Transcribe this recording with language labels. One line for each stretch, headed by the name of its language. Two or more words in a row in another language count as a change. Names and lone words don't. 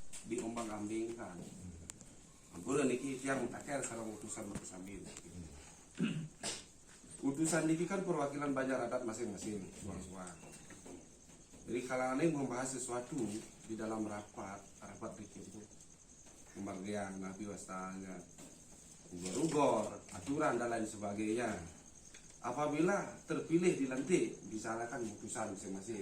Indonesian: diombang-ambingkan.
Balinese: Ampun niki
Indonesian: yang akhir sareng utusan berkesambil. Utusan niki kan perwakilan banjar adat masing-masing. Jadi kalau aneh membahas sesuatu di dalam rapat niki itu pembagian nabi wastanya, ugor-ugor, aturan dan lain sebagainya. Apabila terpilih dilantik, disalahkan utusan masing-masing.